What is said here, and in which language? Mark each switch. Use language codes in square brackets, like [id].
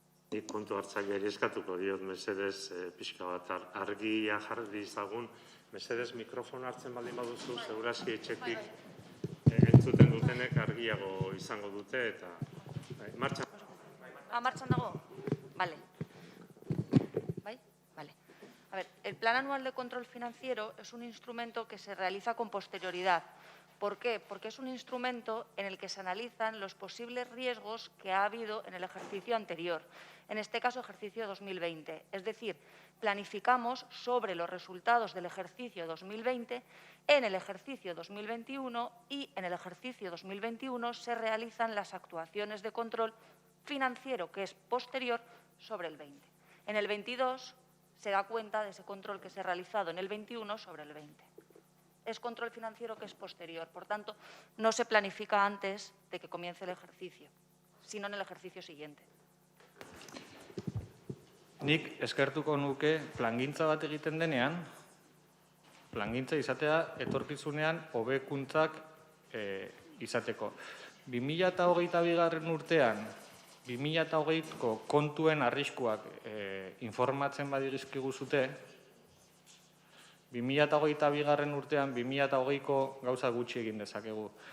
[eu] Nik kontu hartzaileari eskatuko diot, mesedez, pixka bat argia jarri izagun, mesedez mikrofon hartzen baldin baduzu, segurazki etxetik entzuten dutenek argiago izango dute, eta martxan. ¿Marchan dago? [es] Vale. Vale. A ver, el Plan Anual de Control Financiero es un instrumento que se realiza con posterioridad. ¿Por qué? Porque es un instrumento en el que se analizan los posibles riesgos que ha habido en el ejercicio anterior, en este caso ejercicio 2020. Es decir, planificamos sobre los resultados del ejercicio 2020 en el ejercicio 2021 y en el ejercicio 2021 se realizan las actuaciones de control financiero que es posterior sobre el 20. En el 22 se da cuenta de ese control que se ha realizado en el 21 sobre el 20. Es control financiero que es posterior, por tanto, no se planifica antes de que comience el ejercicio, sino en el ejercicio siguiente. [eu] Nik eskertuko nuke plangintza bat egiten denean, plangintza izatea etorkizunean hobekuntzak izateko. 2022 urtean, 2020ko kontuen arriskuak informatzen badigizkigu zute, 2022 urtean, 2020ko gauza gutxi egin dezakegu.